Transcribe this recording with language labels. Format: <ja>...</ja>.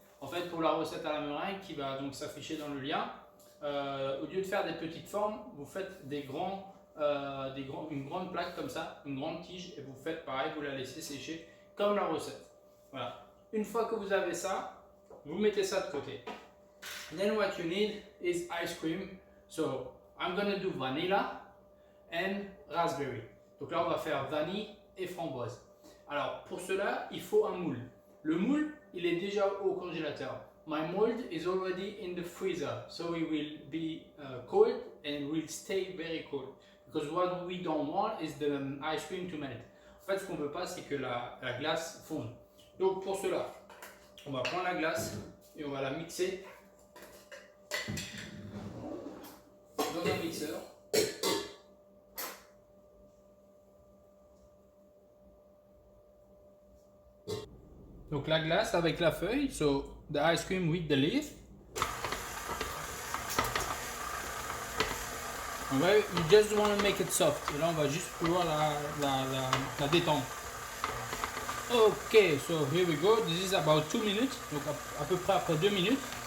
<fr>En fait, pour la recette à la meringue qui va donc s'afficher dans le lien, au lieu de faire des petites formes, vous faites une grande plaque comme ça, une grande tige, et vous faites pareil, vous la laissez sécher comme la recette. Voilà. Une fois que vous avez ça, vous mettez ça de côté.</fr> <en>Then what you need is ice cream. So I'm gonna do vanilla and raspberry.</en> <fr>Donc là on va faire vanille et framboise. Alors pour cela il faut un moule. Le moule il est déjà au congélateur.</fr> <en>My mold is already in the freezer, so it will be cold and will stay very cold. Because what we don't want is the ice cream to melt.</en> <fr>En fait ce qu'on veut pas c'est que la glace fonde. Donc pour cela on va prendre la glace et on va la mixer dans un mixeur. Donc la glace avec la feuille,</fr> <en>so the ice cream with the leaf. Okay, you just want to make it soft.</en> <fr>Et là on va juste pouvoir la détendre. Ok,</fr> <en>so here we go. This is about 2 minutes.</en> <fr>Donc à peu près après 2 minutes.</fr>